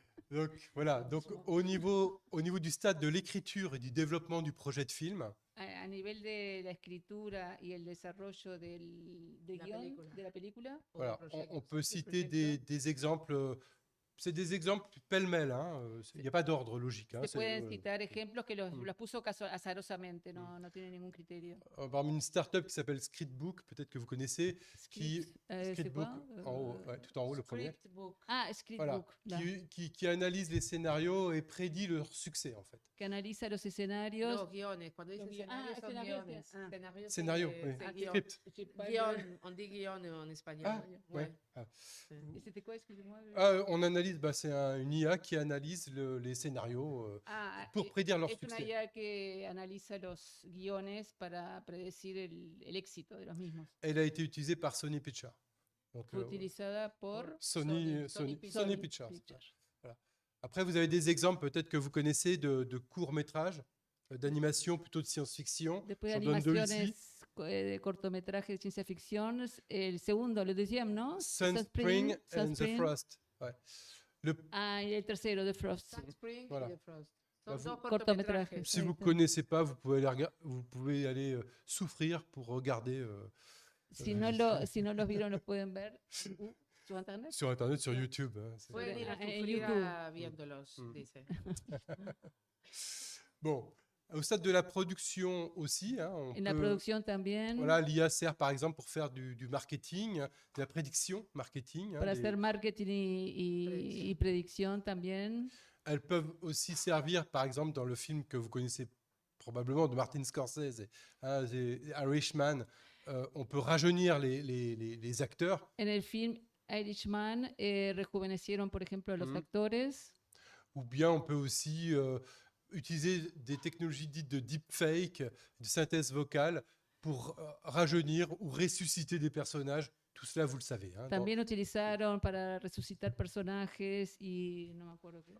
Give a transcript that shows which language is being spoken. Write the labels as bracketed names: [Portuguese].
[French] Donc, voilà. Donc, au niveau du stade de l'écriture et du développement du projet de film, [Spanish] A nivel de la escritura y el desarrollo de La guión película. de la película, [French] voilà, on peut citer [Spanish] projectos. [French] des exemples. C'est des exemples pêle-mêle. Il n'y a pas d'ordre logique. [Spanish] se pueden citar ejemplos que los puso azarosamente, no tiene ningún criterio. [French] Par exemple, une start-up qui s'appelle Scriptbook, peut-être que vous connaissez, qui C'est Scriptbook, quoi en haut, ouais, tout en haut, le premier. Scriptbook. Ah, Voilà, Scriptbook, là, qui analyse les scénarios et prédit leur succès, en fait. [Spanish] que analiza los escenarios. Los guiones, cuando dice Los guiones. escenarios son Escenarios, guiones. ah. Escenarios, [French] Scénario, c'est- oui. c'est guion. Script. Guion, on dit guion en espagnol. Ah, ouais. Ah. Et c'était quoi, excusez-moi On analyse, c'est une IA qui analyse les scénarios Ah, pour prédire leur [Spanish] es una [French] succès. [Spanish] IA que analiza los guiones para predecir el éxito de los mismos. [French] Elle a été utilisée par Sony Pictures. Donc, [Spanish] Fue utilizada por Sony Sony Pictures. Pictures. [French] Après, vous avez des exemples peut-être que vous connaissez de courts-métrages, d'animation plutôt de science-fiction. [Spanish] Después de [French] J'en donne deux [Spanish] animaciones [French] ici. [Spanish] de cortometrajes de ciencia ficción, el segundo, lo decíamos, ¿no? [English] Sunspring and the [Spanish] Sunspring. [French] Frost. Ouais. [Spanish] Ah, y el tercero, The Frost. [French] Sunspring Voilà. y The Frost. Bah, [Spanish] Son [French] vous- [Spanish] dos Cortometrajes. cortometrajes. [French] Si vous ne [Spanish] Exacto. [French] connaissez pas, vous pouvez aller souffrir pour regarder [Spanish] Si no los vieron, los pueden ver. ¿Su internet? [French] sur Internet, sur YouTube. [Spanish] Pueden ir a En sufrir YouTube. viéndolos, Mm. dice. [French] Bon, au stade de la production aussi, on [Spanish] En la [French] peut- [Spanish] producción también. [French] voilà, l'IA sert par exemple pour faire du marketing, de la prédiction marketing. [Spanish] Para hacer marketing y predicción también. [French] Elles peuvent aussi servir, par exemple, dans le film que vous connaissez probablement de Martin Scorsese, The Irishman, on peut rajeunir les acteurs. [Spanish] En el film Irishman rejuvenecieron, por ejemplo, a los Mm. actores. [French] Ou bien on peut aussi utiliser des technologies dites de deepfake, de synthèse vocale, pour rajeunir ou ressusciter des personnages. Tout cela, vous le savez. [Spanish] También utilizaron para resucitar personajes y no me acuerdo qué.